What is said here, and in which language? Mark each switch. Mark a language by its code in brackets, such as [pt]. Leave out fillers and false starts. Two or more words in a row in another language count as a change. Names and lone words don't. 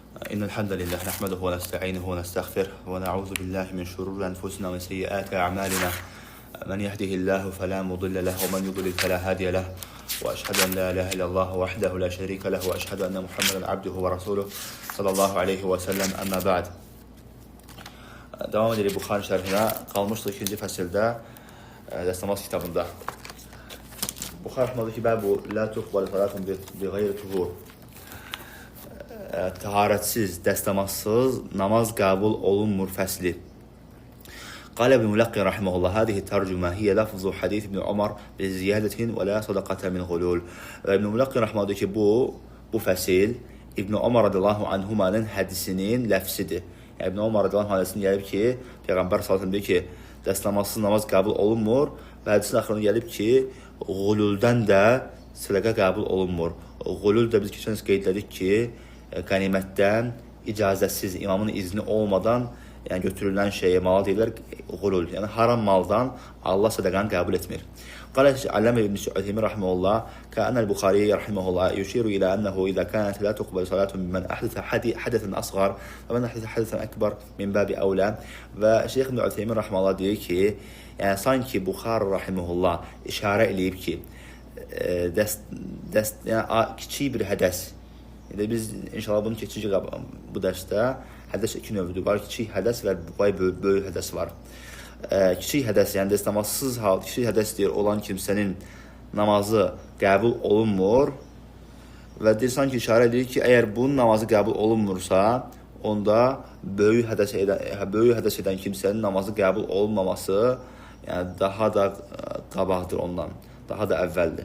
[ar] إن الحمد لله نحمده ونستعينه ونستغفره ونعوذ بالله من شرور أنفسنا وسيئات أعمالنا. من يهده الله فلا مضل له ومن يضلل فلا هادي له. وأشهد أن لا إله إلا الله وحده لا شريك له وأشهد أن محمدا عبده ورسوله صلى الله عليه وسلم. أما بعد. [az] Devam edelim Buxari şərhinə. Qalmışdıq ikinci fəsildə dəstəmaz kitabında. Buxari rəhməhullah ki, [ar] باب لا تقبل صلاة بغير طهور. [az] Təharətsiz, dəstəmazsız namaz qəbul olunmur fəsli. [ar] قال ابن ملقن رحمه الله هذه الترجمة هي لفظ حديث ابن عمر بزيادة ولا صدقة من غلول. ابن ملقن رحمه الله [az] ki bu fəsil İbn Ömər radiyallahu anhumanın hədisinin ləfsidir. Yəni, İbn Ömər radiyallahu anhusinin gəlib ki, Peyğəmbər sallallahu deyir ki, dəstəmazsız namaz qəbul olunmur və hədisin axırında gəlib ki, gululdən də sədaqə qəbul olunmur. Gulul da biz keçən qeydlədik ki, qənimətdən icazəsiz, imamın izni olmadan yəni götürülən şeyə mala deyirlər gulul. Yəni haram maldan Allah sədaqanı qəbul etmir. [ar] قال علامة ابن عثيمين رحمه الله كأن البخاري رحمه الله يشير إلى أنه إذا كانت لا تقبل صلاة من أحدث حدثا أصغر فمن أحدث حدثا أكبر من باب أولى. [az] Və Şeyx İbn Ütheymin rahimehullah deyir ki, yəni sanki Buxari rahimehullah işarə eləyib ki, yəni kiçik bir hədəs. Yəni biz inşallah bunu keçəcək bu dərsdə. Hədəs iki növdür. Var kiçik hədəs və böyük hədəs var. Kiçik hədəs, yəni dəstəmazsız hal, kiçik hədəs deyir olan kimsənin namazı qəbul olunmur və deyir sanki işarə edir ki, əgər bunun namazı qəbul olunmursa, onda böyük hədəs edən kimsənin namazı qəbul olunmaması yəni daha da qabaqdır ondan, daha da əvvəldir.